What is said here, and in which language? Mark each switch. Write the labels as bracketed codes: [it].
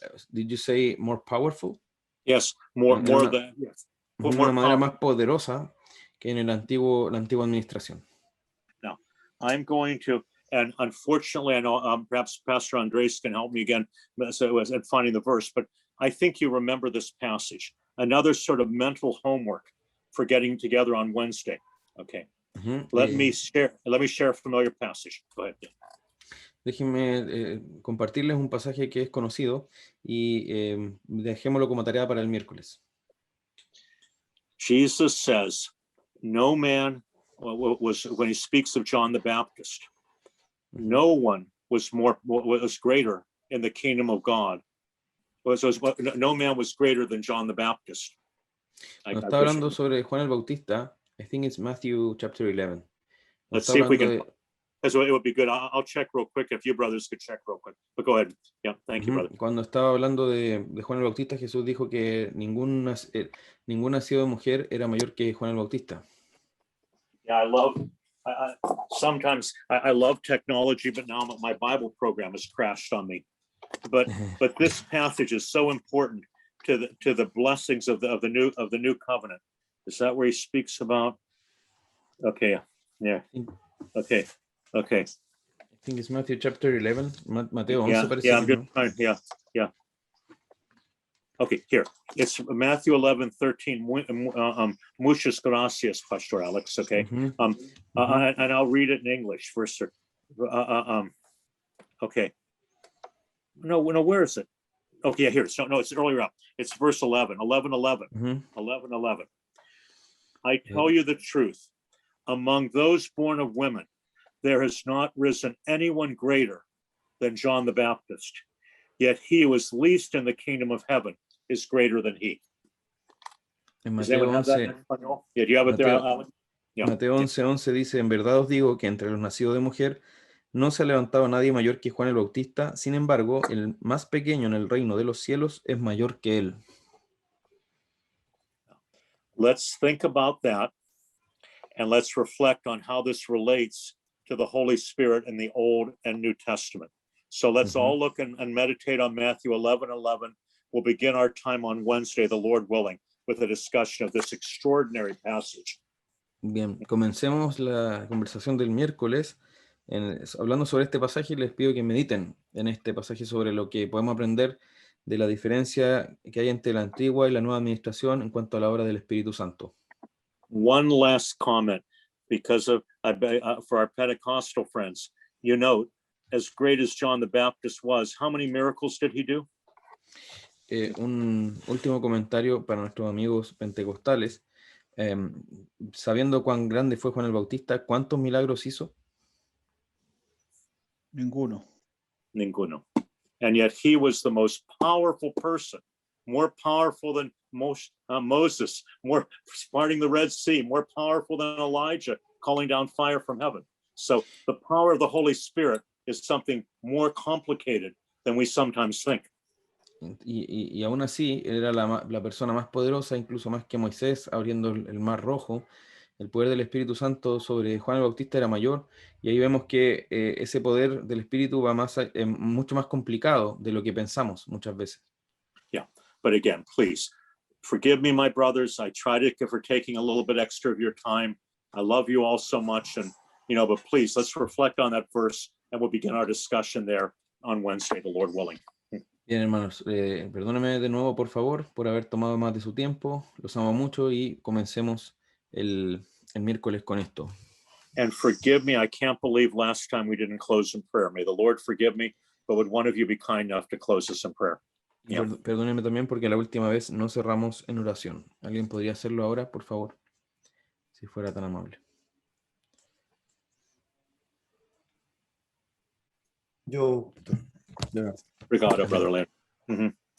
[en] Did you say more powerful? Yes, more than yes. [es] De una manera más poderosa que en la antigua administración. [en] Now, I'm going to, and unfortunately, I know perhaps Pastor Andres can help me again at finding the verse, but I think you remember this passage. Another sort of mental homework for getting together on Wednesday. Okay. Let me share a familiar passage. Go ahead. [es] Déjenme compartirles un pasaje que es conocido y dejémoslo como tarea para el miércoles. [en] Jesus says, no man was, when he speaks of John the Baptist, no one was greater in the kingdom of God. No man was greater than John the Baptist. [es] Cuando está hablando sobre Juan el Bautista, [en] I think it's Matthew chapter 11. Let's see if we can. So it would be good. I'll check real quick if you brothers could check real quick. But go ahead. Yeah, thank you, brother. [es] Cuando estaba hablando de Juan el Bautista, Jesús dijo que ningún nacido de mujer era mayor que Juan el Bautista. [en] Yeah, sometimes I love technology, but now my Bible program has crashed on me. But this passage is so important to the blessings of the new covenant. Is that where he speaks about? Okay, yeah. Okay. I think it's Matthew chapter 11. [es] Mateo 11 parece. [en] Yeah, I'm good. Yeah. Okay, here. It's Matthew 11:13. [es] Muchas gracias, Pastor Alex. [en] Okay. And I'll read it in English first. Okay. No, where is it? Okay, yeah, here. So no, it's earlier up. It's verse 11. 11:11. 11:11. I tell you the truth. among those born of women, there has not risen anyone greater than John the Baptist. Yet he who is least in the kingdom of heaven is greater than he. [es] En [en] Does [es] Mateo [en] anyone have that in [es] 11, español? [en] Yeah, do you have it there, [es] Mateo- [en] Alex? Yeah. [es] Mateo 11:11 dice, en verdad os digo que entre los nacidos de mujer no se ha levantado nadie mayor que Juan el Bautista, sin embargo, el más pequeño en el reino de los cielos es mayor que él. [en] Let's think about that, and let's reflect on how this relates to the Holy Spirit in the Old and New Testament. So let's all look and meditate on Matthew 11:11. We'll begin our time on Wednesday, the Lord willing, with a discussion of this extraordinary passage. [es] Bien, comencemos la conversación del miércoles hablando sobre este pasaje y les pido que mediten en este pasaje sobre lo que podemos aprender de la diferencia que hay entre la antigua y la nueva administración en cuanto a la obra del Espíritu Santo. [en] One last comment, because of for our Pentecostal friends, you note, as great as John the Baptist was, how many miracles did he do? [es] Un último comentario para nuestros amigos pentecostales. Sabiendo cuán grande fue Juan el Bautista, ¿cuántos milagros hizo? Ninguno. Ninguno. [en] And yet he was the most powerful person, more powerful than Moses, more parting the Red Sea, more powerful than Elijah, calling down fire from heaven. So the power of the Holy Spirit is something more complicated than we sometimes think. [es] Y aún así, él era la persona más poderosa, incluso más que Moisés, abriendo el Mar Rojo. El poder del Espíritu Santo sobre Juan el Bautista era mayor, y ahí vemos que ese poder del Espíritu va mucho más complicado de lo que pensamos muchas veces. [en] Yeah, but again, please, forgive me, my brothers. I tried to for taking a little bit extra of your time. I love you all so much, and but please, let's reflect on that verse, and we'll begin our discussion there on Wednesday, the Lord willing. [es] Bien, hermanos, perdónenme de nuevo, por favor, por haber tomado más de su tiempo. Los amo mucho y comencemos el miércoles con esto. [en] And forgive me, I can't believe last time we didn't close in prayer. May the Lord forgive me, but would one of you be kind enough to close us in prayer? Yeah. [es] Perdónenme también porque la última vez no cerramos en oración. ¿Alguien podría hacerlo ahora, por favor? Si fuera tan amable. Yo, [pt] Obrigado, [en] Brother Lynn. Mm-hmm.